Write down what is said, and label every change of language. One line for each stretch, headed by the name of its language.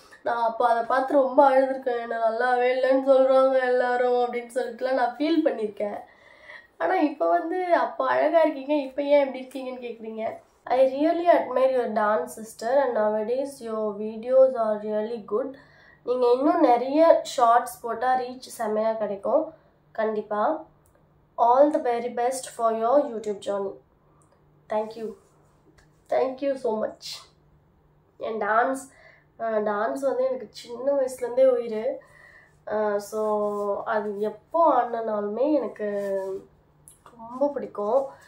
Tamil: நான் அப்போ அதை பார்த்து ரொம்ப அழுதுருக்கேன். என்னை நல்லாவே இல்லைன்னு சொல்கிறாங்க எல்லாரும் அப்படின்னு சொல்லிட்டுலாம் நான் ஃபீல் பண்ணியிருக்கேன். ஆனால் இப்போ வந்து அப்போ அழகாக இருக்கீங்க, இப்போ ஏன் எப்படி இருக்கீங்கன்னு கேட்குறீங்க.
English: I really admire your dance sister and nowadays your videos are really good.
Tamil: நீங்கள் இன்னும் நிறைய ஷார்ட்ஸ் போட்டால் ரீச் செம்மையாக கிடைக்கும் கண்டிப்பாக.
English: All the very best for your YouTube journey. Thank you so much.
Tamil: N dance வந்து எனக்கு சின்ன வயசுலேருந்தே உயிர். ஸோ அது எப்போ ஆடினாலுமே எனக்கு ரொம்ப பிடிக்கும்.